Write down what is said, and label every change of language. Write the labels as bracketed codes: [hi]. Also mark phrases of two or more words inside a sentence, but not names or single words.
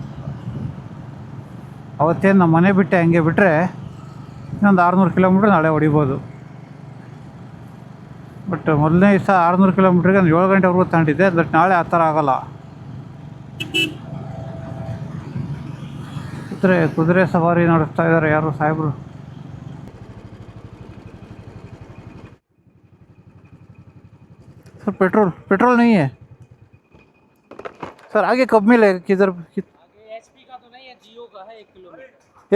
[kn] ಅವತ್ತೇನು ನಮ್ಮ ಮನೆ ಬಿಟ್ಟೆ, ಹಂಗೆ ಬಿಟ್ಟರೆ ಇನ್ನೊಂದು 600 ಕಿಲೋಮೀಟ್ರ್ ನಾಳೆ ಹೊಡಿಬೋದು. ಬಟ್ ಮೊದಲನೇ ದಿವಸ 600 ಕಿಲೋಮೀಟ್ರಿಗೆ ನಾನು 7 ಗಂಟೆವರೆಗೂ ತಗೊಂಡಿದ್ದೆ. ಬಟ್ ನಾಳೆ ಆ ಥರ ಆಗೋಲ್ಲ. ಕುದುರೆ ಸವಾರಿ ನಡೆಸ್ತಾ ಇದ್ದಾರೆ ಯಾರು ಸಾಹೇಬರು. [hi] सर पेट्रोल नहीं है सर। आगे कब मिलेगा, किधर? एचपी का तो नहीं है, जियो का है 1 किलोमीटर।